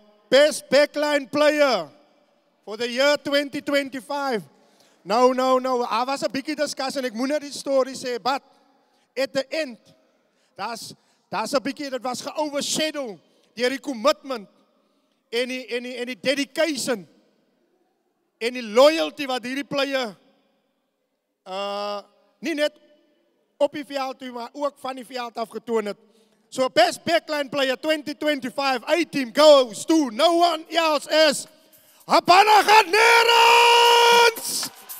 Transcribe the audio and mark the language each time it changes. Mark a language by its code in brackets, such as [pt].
[en] Best backline player for the year 2025. No. I was a bietjie discussion. [af] Ek moet net die story sê, [en] but at the end, [af] daar's 'n bietjie, dit was ge-overshadow deur die commitment en die dedication en die loyalty wat hierdie player nie net op die veld toe, maar ook van die veld af getoon het. [en] So best backline player 2025 A team goes to no one else as Habanagat Nerans!